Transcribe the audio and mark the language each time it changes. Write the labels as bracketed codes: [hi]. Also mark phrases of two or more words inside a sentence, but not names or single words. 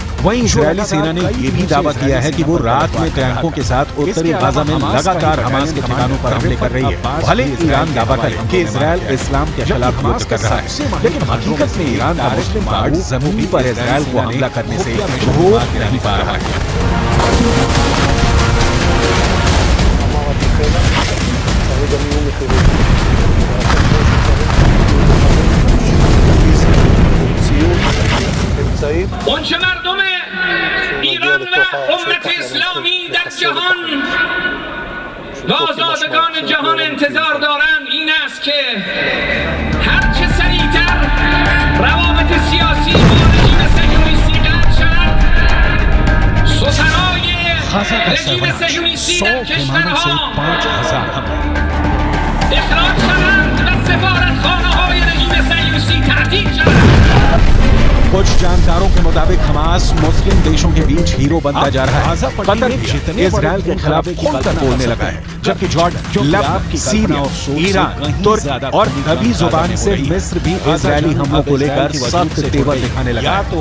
[hi] वहीं इजरायली सेना ने यह भी दावा किया है कि वो रात में टैंकों के साथ उत्तरी गाजा में लगातार हमास के ठिकानों पर हमले कर रही है। भले ईरान दावा करे कि इजरायल इस्लाम के खिलाफ युद्ध कर रहा है, लेकिन हकीकत में ईरान का मुस्लिम गार्ड जमीन पर इजरायल को हमला करने से रोक नहीं पा रहा है। [fa] اونچه مردم ایران و امت اسلامی در جهان و آزادگان جهان انتظار دارند این است که هرچه سریعتر روابط سیاسی با رژیم صهیونیستی قطع شود، سفرای رژیم صهیونیستی در کشورها اخراج شوند و سفارتخانه‌های رژیم صهیونیستی تعطیل شوند. [hi] कुछ जानकारों के मुताबिक हमास मुस्लिम देशों के बीच हीरो बनता जा रहा है। कतर भी इजरायल के खिलाफ खुलकर बोलने लगा है, जबकि जॉर्डन, लेबनान, सीरिया, ईरान, तुर्क और कभी जुबान से मिस्र भी इजरायली हमलों को लेकर सख्त तेवर दिखाने लगा है।